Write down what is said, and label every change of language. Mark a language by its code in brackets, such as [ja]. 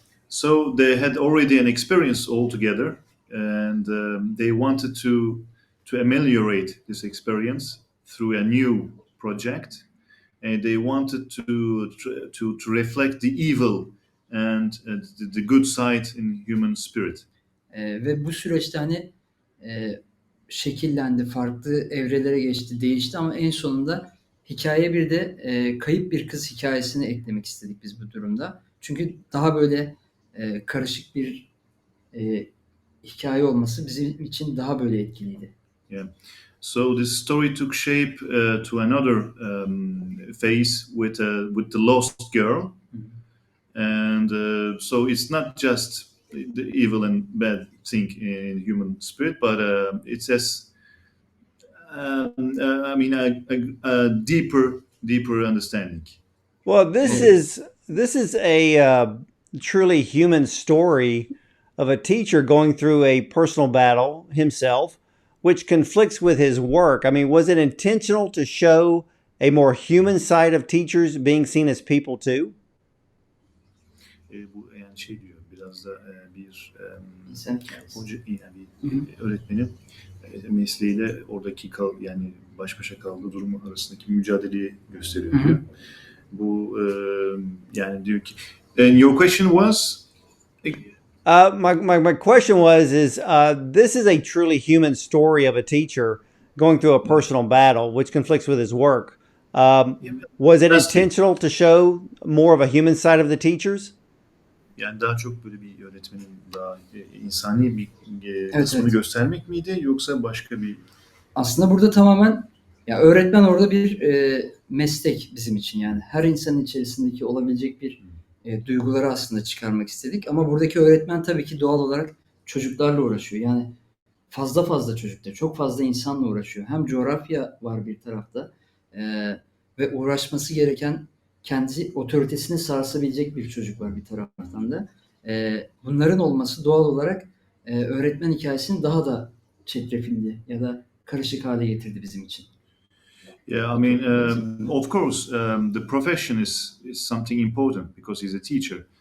[en] So they had already an experience all together, and they wanted to ameliorate this experience through a new project, and they wanted to reflect the evil and the good side in human spirit. [tr] Ve bu süreçte hani şekillendi, farklı evrelere geçti, değişti ama en sonunda hikayeye bir de kayıp bir kız hikayesini eklemek istedik biz bu durumda. Çünkü daha böyle karışık bir hikaye olması bizim için daha böyle etkiliydi. [en] Yeah. So this story took shape to another phase with the lost girl, and so it's not just the evil and bad thing in human spirit, but it says, I mean, a deeper understanding. Well, this is a truly human story of a teacher going through a personal battle himself, which conflicts with his work. I mean, was it intentional to show a more human side of teachers being seen as people too? [tr] Bu yani şey diyor, biraz da bir Hoca, yani bir öğretmenin mesleğiyle oradaki yani baş başa kaldığı durumu arasındaki mücadeleyi gösteriyor diyor. Bu yani diyor ki, [en] and your question was? My question was this is a truly human story of a teacher going through a personal battle, which conflicts with his work. Was it intentional to show more of a human side of the teachers? [tr] Yani daha çok böyle bir öğretmenin daha insani bir kısmını göstermek miydi yoksa başka bir? Aslında burada tamamen ya öğretmen orada bir meslek bizim için yani her insanın içerisindeki olabilecek bir duyguları aslında çıkarmak istedik ama buradaki öğretmen tabii ki doğal olarak çocuklarla uğraşıyor. Yani fazla çocuklar, çok fazla insanla uğraşıyor. Hem coğrafya var bir tarafta ve uğraşması gereken kendi otoritesini sarsabilecek bir çocuk var bir taraftan da. Bunların olması doğal olarak öğretmen hikayesini daha da çetrefilli ya da karışık hale getirdi bizim için. [en] Yeah, I mean, of course, the profession is something important because he's a teacher.